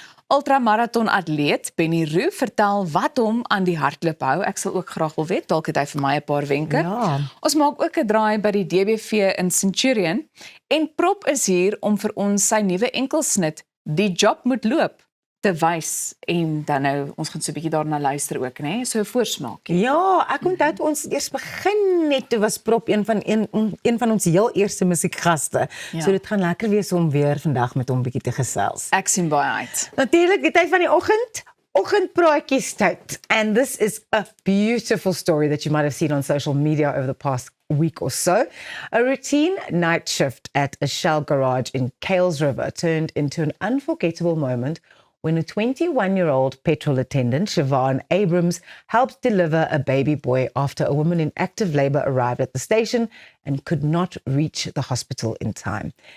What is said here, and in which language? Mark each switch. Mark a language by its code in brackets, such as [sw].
[af] Ultramarathon atleet Benny Roux vertel wat hom aan die hardloop hou. Ek sal ook graag wil weet, dalk het hy vir my 'n paar wenke. Ja. Ons maak ook 'n draai by die DBV in Centurion en Prop is hier om vir ons sy nuwe enkelsnit Die Job Moet Loop te wys en dan nou ons gaan so 'n bietjie daarna luister ook, né? So 'n voorsmaakie. Ja, ek onthou toe ons eers begin net, toe was Prop een van ons heel eerste musiekgaste. Ja. So dit gaan lekker wees om weer vandag met hom bietjie te gesels. Ek sien baie uit. Natuurlik die tyd van die oggendpraatjies tyd. [en] And this is a beautiful story that you might have seen on social media over the past week or so. A routine night shift at a Shell garage in Kales River turned into an unforgettable moment when a 21-year-old petrol attendant, Siobhan Abrams, helped deliver a baby boy after a woman in active labor arrived at the station and could not reach the hospital in time.